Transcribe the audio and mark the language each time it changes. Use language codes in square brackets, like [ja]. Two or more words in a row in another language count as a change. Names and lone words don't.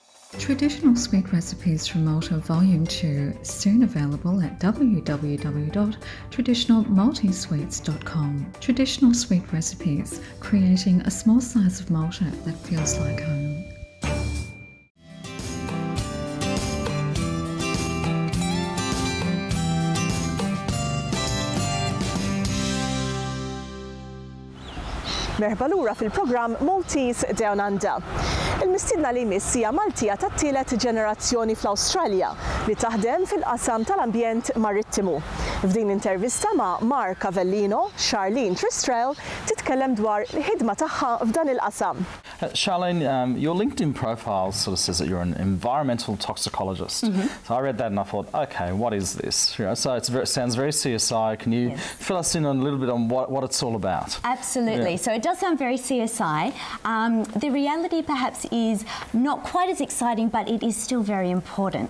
[en] Traditional Sweet Recipes from Malta Volume 2, soon available at www.traditionalmaltesesweets.com. Traditional Sweet Recipes, creating a small slice of Malta that feels like home. [mt] Merħba lura fil-programm Maltese DownUnder. Il-mistidna li jmiss hija Maltija tat-tielet ġenerazzjoni fl-Awstralja li taħdem fil-qasam tal-ambjent marittimu. F'din intervista ma' Mark Avellino, Charlene Trestrail titkellem dwar il-ħidma tagħha f'dan il-qasam. Charlene, [en] your LinkedIn profile sort of says that you're an environmental toxicologist. So I read that and I thought, okay, what is this? You know, so it sounds very CSI. Can you fill us in on a little bit on what it's all about? Absolutely. Yeah. So it does sound very CSI. The reality perhaps is not quite as exciting, but it is still very important.